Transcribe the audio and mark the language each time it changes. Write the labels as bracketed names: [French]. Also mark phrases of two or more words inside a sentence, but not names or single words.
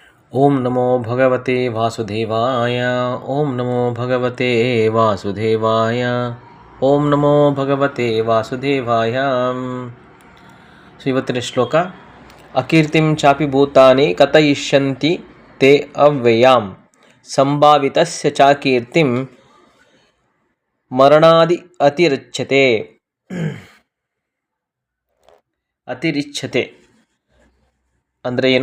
[Sanskrit] ಓಂ ನಮೋ ಭಗವತೆ ವಾಸುದೇವಾಯ. ಓಂ ನಮೋ ಭಗವತೆ ವಾಸುದೇವಾಯ. ಓಂ ನಮೋ ಭಗವತೆ ವಾಸುದೇವಾಯ. [Kannada] ಸೊ ಇವತ್ತಿನ ಶ್ಲೋಕ: [Sanskrit] ಅಕೀರ್ತಿಂ ಚಾಪಿ ಭೂತಾನಿ ಕಥಯಿಷ್ಯಂತಿ ತೇ ಅವ್ಯಯಾಂ ಸಂಭಾವಿತಸ್ಯ ಚಾಕೀರ್ತಿಂ ಮರಣಾದಿ ಅತಿರಿಚ್ಯತೆ. [Kannada] ಅತಿರಿಚ್ಯತೆ ಅಂದರೆ ಏನು?